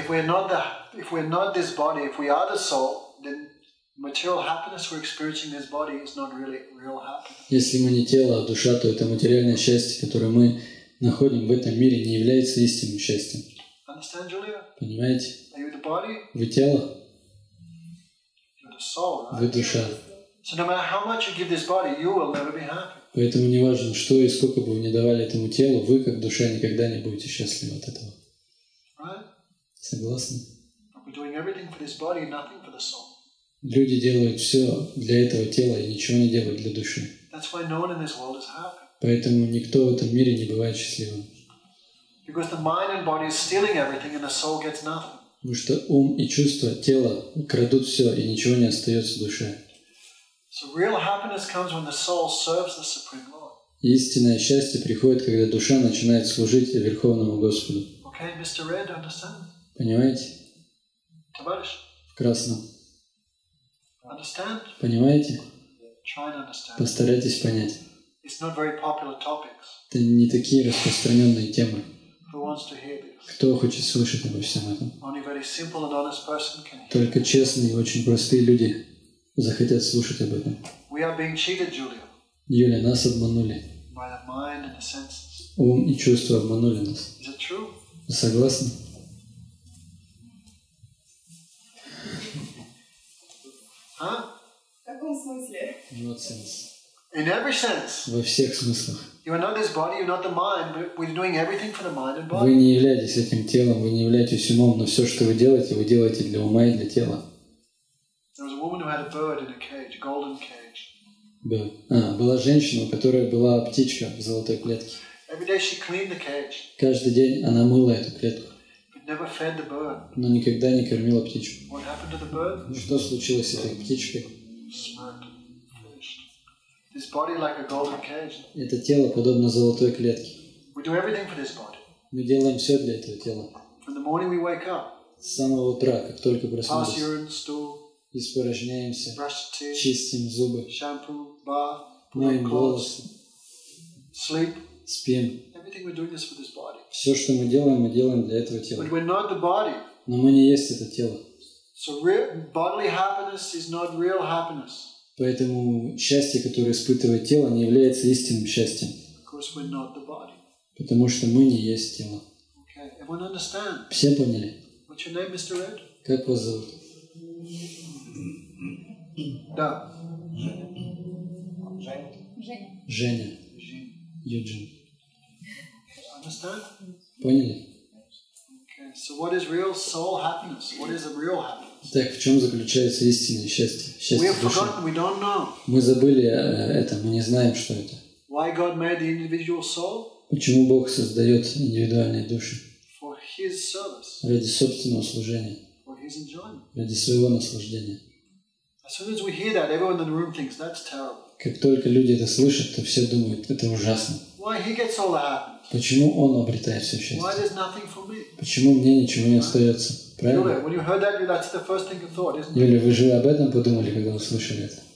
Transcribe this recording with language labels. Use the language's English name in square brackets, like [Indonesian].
[English] If we're not this body, if we are the soul, then material happiness we're experiencing in this body is not really real happiness. [Russian] Если мы не тело, а душа, то это материальное счастье, которое мы находим в этом мире, не является истинным счастьем. [English] Understand, Julia? [Russian] Понимаете? [English] Are you the body? [Russian] Вы тело, [English] You're the soul, right? [Russian] вы душа. [English] So no matter how much you give this body, you will never be happy. [Russian] Поэтому не важно, что и сколько бы вы ни давали этому телу, вы, как душа, никогда не будете счастливы от этого. [English] Right? [Russian] Согласны? [English] But we're doing everything for this body, nothing for the soul. [Russian] Люди делают все для этого тела и ничего не делают для души. [English] That's why no one in this world is happy. [Russian] Поэтому никто в этом мире не бывает счастливым. [English] Because the mind and body is stealing everything and the soul gets nothing. [Russian] Потому что ум и чувства, тело крадут все, и ничего не остается в душе. [English] So real happiness comes when the soul serves the Supreme Lord. [Russian] Истинное счастье приходит, когда душа начинает служить Верховному Господу. [English] Okay, Mr. Red, understand? [Russian] Понимаете? Товарищ, В красном. [English] understand? [Russian] Понимаете? [English] Try and understand. [Russian] Постарайтесь понять. [English] It's not very popular topics. [Russian] Это не такие распространенные темы. [English] Who wants to hear this? [Russian] Кто хочет слышать обо всем этом? [English] Only very simple and honest person can hear. [Russian] Только честные и очень простые люди захотят слушать об этом. [English] We are being cheated, Julia, [Russian] Юля, нас обманули. [English] by the mind and the senses. [Russian] Ум и чувства обманули нас. [English] Is it true? [Russian] Вы согласны? Huh? В каком смысле? [English] Not sense. In every sense. [Russian] Во всех смыслах. [English] You are not this body, you're not the mind, but we're doing everything for the mind and [Russian] Вы [English] body. [Russian] не являетесь этим телом, вы не являетесь умом, но все, что вы делаете для ума и для тела. [English] There was a woman who had a bird in a cage, a golden cage. [Russian] Была женщина, у которой была птичка в золотой клетке. [English] Every day she cleaned the cage, [Russian] Каждый день она мыла эту клетку, [English] but never fed the bird. [Russian] но никогда не кормила птичку. [English] What happened to the bird? [Russian] Что случилось с этой птичкой? [English] Smoked, finished. This body like a golden cage. [Russian] Это тело подобно золотой клетке. [English] We do everything for this body. [Russian] Мы делаем все для этого тела. [English] From the morning we wake up, [Russian] С самого утра, как только [English] pass [Russian] проснулись, [English] urine, stool, [Russian] испражняемся, [English] brush the teeth, [Russian] чистим зубы, [English] shampoo, bath, put [Russian] моем [English] on clothes, [Russian] волосы, [English] sleep. [Russian] спим. [English] Everything we're doing this for this body. [Russian] Все, что мы делаем для этого тела. [English] But we're not the body. [Russian] Но мы не есть это тело. [English] So real, bodily happiness is not real happiness. [Russian] Поэтому счастье, которое испытывает тело, не является истинным счастьем. [English] Because we're not the body. [Russian] Потому что мы не есть тело. [English] Okay, everyone understand? [Russian] Все поняли? [English] What's your name, Mr. Red? [Russian] Как вас зовут? Да. Женя. Женя. Юджин. [English] Understand? [Russian] Поняли? [English] Okay, so what is real soul happiness? What is a real happiness? [Russian] Так, в чем заключается истинное счастье? [English] We [Russian] Счастье [English] have [Russian] души. [English] forgotten, we don't know. [Russian] Мы забыли это, мы не знаем, что это. [English] Why God made the individual soul? [Russian] Почему Бог создает индивидуальные души? [English] For His service, [Russian] Ради собственного служения, [English] for His enjoyment. [Russian] ради своего наслаждения. [English] As soon as we hear that, everyone in the room thinks that's terrible. [Russian] Как только люди это слышат, то все думают, это ужасно. [English] Why He gets all the happiness? [Russian] Почему Он обретает все [English] Why [Russian] счастье? [English] there's nothing for me? [Russian] Почему мне ничего не остается? Правильно? [English] Julia, when you heard that, that's the first thing you thought, isn't it? [Russian] Юля, вы же об этом подумали, когда услышали это?